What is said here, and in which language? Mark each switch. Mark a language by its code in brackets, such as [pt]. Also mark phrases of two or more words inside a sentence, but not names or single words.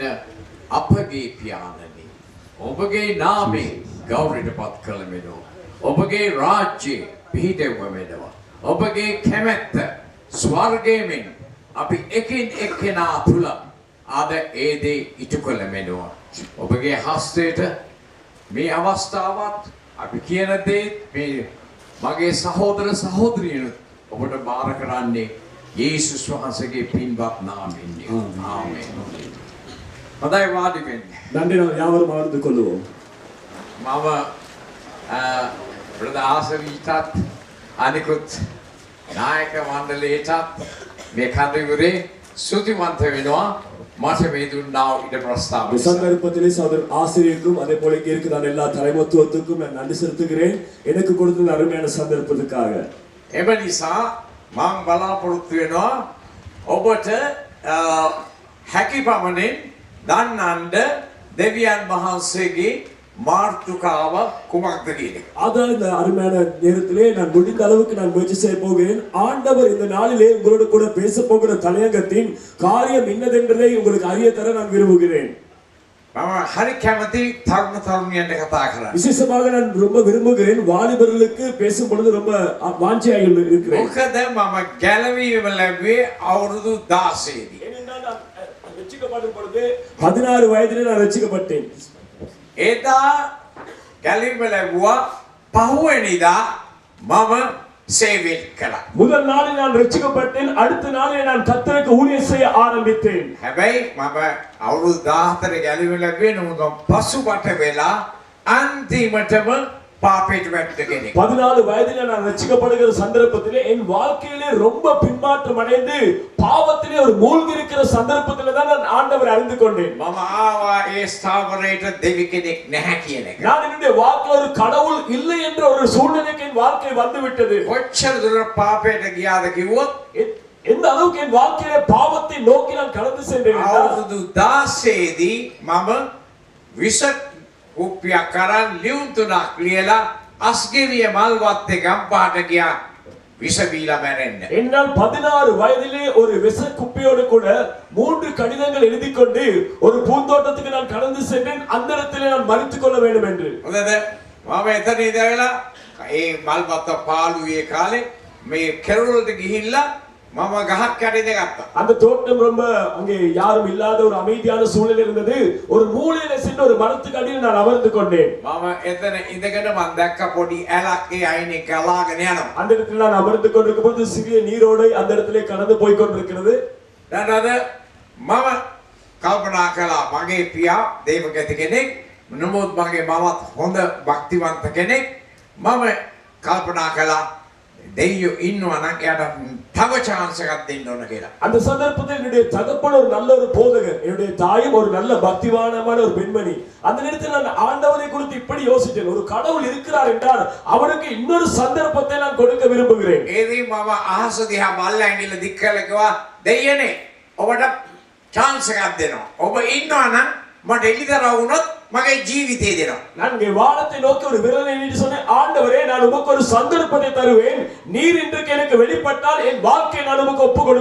[si] අපගේ පියාණනි ඔබගේ නාමයෙන් ගෞරවයට පත් කළ මෙලෝ ඔබගේ රාජ්‍යය පිහිටෙවමෙනවා ඔබගේ කැමැත්ත ස්වර්ගයෙන් අපි එකින් එක්කෙනා තුල අද ඒ දේ ඉටු කළ මෙලෝ ඔබගේ හස්තයට මේ අවස්ථාවත් අපි කියන දේ මේ මගේ සහෝදර සහෝදරියනුත් ඔබට බාර කරන්නේ යේසුස් වහන්සේගේ පින්වත් නාමයෙන්. ආමේන්. හොඳයි වාඩි වෙන්න. [ta] நன்றி நாம் யாவரும் அமர்ந்து கொள்வோம். [si] මම බ්‍රදර් ආසවිටත් අනිකුත් නායක මණ්ඩලයටත් මේ කඳවුරේ ස්තුතිවන්ත වෙනවා. මට මේ දුන්නා ඉඩ ප්‍රස්තාව. [ta] இந்த சந்தர்ப்பத்திலே சகோதரர் ஆசிரியருக்கும் அதே போல இங்கே இருக்கிற எல்லா தலைமத்துவத்துக்கும் நான் நன்றி செலுத்துகிறேன் எனக்கு கொடுத்த அருமையான சந்தர்ப்பத்துக்காக. [si] එම නිසා මම බලාපොරොත්තු වෙනවා ඔබට හැකි පමණින් දන්නන්ද දෙවියන් වහන්සේගේ මාර්තුකාව කුමක්ද කියන එක. [ta] அதான் இந்த அருமையான நேரத்திலே நான் முடிந்த அளவுக்கு நான் முயற்சி செய்ய போகிறேன். ஆண்டவர் இந்த நாளிலே உங்களோடு கூட பேச போகிற தலையங்கத்தின் காரியம் என்னதென்றதை உங்களுக்கு அறிய தர நான் விரும்புகிறேன். [si] මම හරි කැමති තරුණ තරුණියන්ට කතා කරන්න. [ta] விசேஷமாக நான் ரொம்ப விரும்புகிறேன் வாலிபர்களுக்கு பேசும் பொழுது ரொம்ப வாஞ்சியாக இருக்கிறேன். [si] මොකද මම ගැලවීම ලැබුවේ අවුරුදු 16 දී. [ta] ஏனென்றால் நான் ரட்சிக்கப்படும் பொழுது 16 வயதிலே நான் ரட்சிக்கப்பட்டேன். [si] එදා ගැලවීම ලැබුවා පහුවෙනිදා මම සේවය කළා. [ta] முதல் நாளில் நான் ரட்சிக்கப்பட்டேன். அடுத்த நாளில் நான் கர்த்தருக்கு ஊழியம் செய்ய ஆரம்பித்தேன். [si] හැබැයි මම අවුරුදු 14 ගැලවීම ලැබුවේ නමුත් පසුබට වෙලා අන්තිමටම පාපයට වැටෙන්න කෙනෙක්. [ta] 14 வயதிலே நான் ரட்சிக்கப்படுகிற சந்தர்ப்பத்திலே என் வாழ்க்கையிலே ரொம்ப பின்மாற்றம் அடைந்து பாவத்திலே ஒரு மூழ்கி இருக்கிற சந்தர்ப்பத்திலே தான் நான் ஆண்டவரை அறிந்து கொண்டேன். [si] මම ආවා ඒ ස්ථාවරයට දෙවි කෙනෙක් නැහැ කියන එක. [ta] நான் என்னுடைய வாழ்க்கையில் ஒரு கடவுள் இல்லை என்ற ஒரு சூழ்நிலைக்கு என் வாழ்க்கை வந்து விட்டது. [si] කොච්චර දුර පාපයට ගියාද කිව්වොත් [ta] எந்த அளவுக்கு என் வாழ்க்கையிலே பாவத்தை நோக்கி நான் கடந்து சென்றேன். [si] අවුරුදු 16 දී මම විස කුප්පියක් කරන් ලියුම් තුනක් ලියලා අස්ගෙවිය මල්වත්තේ ගම්පාට ගියා විස බීලා මැරෙන්න. [ta] என்னால் 16 வயதிலே ஒரு விச குப்பியோடு கூட 3 கடிதங்கள் எழுதி கொண்டு ஒரு பூந்தோட்டத்துக்கு நான் கடந்து சென்றேன். அந்த இடத்திலே நான் மரித்துக் கொள்ள வேண்டும் என்று. [si] හොඳද? මම එතන ඉඳලා ඒ මල්වත්ත පාළුවේ කාලේ මේ කෙරවලට ගිහිල්ලා මම ගහක් යටින් ගත්තා. [ta] அந்த தோட்டம் ரொம்ப அங்கே யாரும் இல்லாத ஒரு அமைதியான சூழல் இருந்தது. ஒரு மூலையில சென்று ஒரு மரத்துக்கு அடியில் நான் அமர்ந்து கொண்டேன். [si] මම එතන ඉඳගෙන මම දැක්ක පොඩි ඇලක් ඒ අයිනේ ගලාගෙන යනවා. [ta] அந்த இடத்துல நான் அமர்ந்து கொண்டிருக்கும் போது சிறிய நீரோடை அந்த இடத்திலே கடந்து போய் கொண்டிருக்கிறது. [si] දැන් අද මම කල්පනා කළා මගේ පියා දේවගත කෙනෙක් නමුත් මගේ මමත් හොඳ භක්තිවන්ත කෙනෙක් මම කල්පනා කළා දෙයියෝ ඉන්නවා නම් එයාට තව chance එකක් දෙන්න ඕන කියලා. [ta] அந்த சந்தர்ப்பத்தில் என்னுடைய தகப்பன் ஒரு நல்ல ஒரு போதகர், என்னுடைய தாயும் ஒரு நல்ல பக்திவானமான ஒரு பெண்மணி. அந்த நேரத்தில் நான் ஆண்டவரை குறித்து இப்படி யோசித்தேன், ஒரு கடவுள் இருக்கிறார் என்றால் அவருக்கு இன்னொரு சந்தர்ப்பத்தை நான் கொடுக்க விரும்புகிறேன். [si] ඒදී මම අහස දිහා බලලා ඇඟිල්ල දික් කරලා කිව්වා දෙයියනේ ඔබට chance එකක් දෙනවා. ඔබ ඉන්නවා නම් මට එළිදරව් වුණොත් මගේ ජීවිතේ දෙනවා. [ta] நான் இங்கே வானத்தை நோக்கி ஒரு விரலை நீட்டி சொன்னேன், ஆண்டவரே நான் உமக்கு ஒரு சந்தர்ப்பத்தை தருவேன், நீர் இன்றைக்கு எனக்கு வெளிப்பட்டால் என் வாழ்க்கையை நான் உமக்கு ஒப்பு கொடுப்பேன் என்று.